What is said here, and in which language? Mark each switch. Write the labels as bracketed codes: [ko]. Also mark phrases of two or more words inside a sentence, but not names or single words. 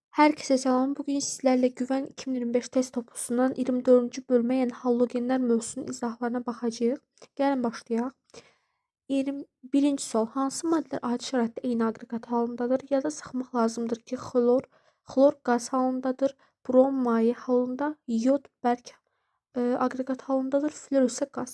[tr] Herkese selam. Bugün sizlerle Güven 2025 test topusundan 24. bölme, [az] yəni halogenlər mövzusunun izahlarına baxacağıq. Gəlin başlayaq. 21-ci sual. Hansı maddələr adi şəraitdə eyni aqreqat halındadır? Yada saxmaq lazımdır ki, xlor qaz halındadır, brom maye halında, yod bərk aqreqat halındadır, flor isə qaz.